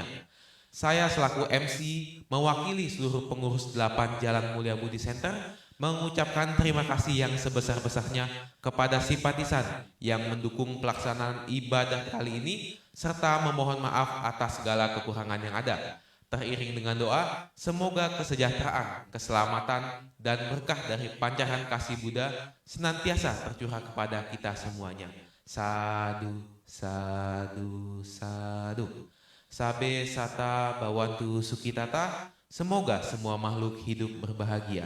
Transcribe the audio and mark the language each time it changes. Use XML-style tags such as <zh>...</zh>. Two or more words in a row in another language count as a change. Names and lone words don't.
<id>Saya selaku MC mewakili seluruh pengurus 8 Jalan Mulia Budi Center mengucapkan terima kasih yang sebesar-besarnya kepada simpatisan yang mendukung pelaksanaan ibadah kali ini serta memohon maaf atas segala kekurangan yang ada. Teriring dengan doa, semoga kesejahteraan, keselamatan, dan berkah dari pancaran kasih Buddha senantiasa tercurah kepada kita semuanya. Sadu, sadu, sadu.</id> <pi>Sabe sata bawantu sukitata,</pi> <id>semoga semua makhluk hidup berbahagia.</id>